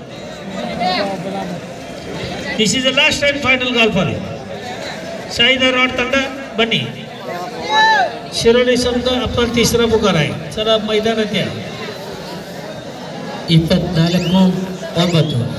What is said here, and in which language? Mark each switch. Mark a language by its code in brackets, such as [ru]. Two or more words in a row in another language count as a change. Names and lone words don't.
[en] This is the last and final call for you. [kn] साई धारवाड ತಂಡ ಬನ್ನಿ. [mr] शिरोली समजा आपण तिसरा पुकार आहे. चला मैदानात या. 24 9.